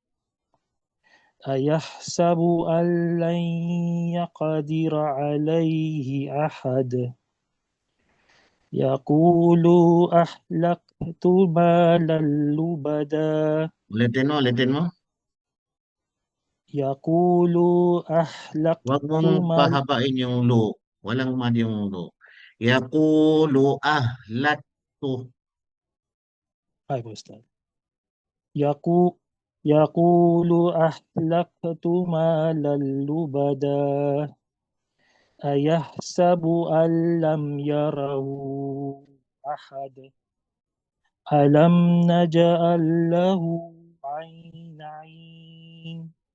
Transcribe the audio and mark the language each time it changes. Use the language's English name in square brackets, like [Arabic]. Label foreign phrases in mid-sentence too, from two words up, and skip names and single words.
[Arabic] أيحسب أن لن يقدر عليه أحد يقول أهلكت مالا لبدا [Filipino] Ulitin mo. [Arabic] يقول أهلكت [Filipino] Huwag mong pahabain yung lu. Walang mad yung lu. [Arabic] يقول أهلكت. أيوة أستاذ. يقول أهلكت مالا لبدا أيحسب أن لم يره أحد ألم نجعل له عينين